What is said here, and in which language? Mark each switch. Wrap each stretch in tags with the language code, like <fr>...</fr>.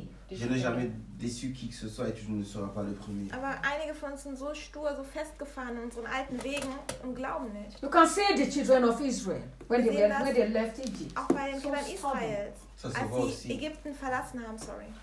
<fr>Je n'ai jamais déçu qui que ce soit et tu ne seras pas le premier.</fr> <de>Aber einige von uns sind so stur, so festgefahren in unseren alten Wegen und glauben nicht.</de> <en>You can see the children of Israel when they were, when they left Egypt.</en> <de>Auch bei den Kindern Israels, als sie Ägypten verlassen haben, sorry.</de>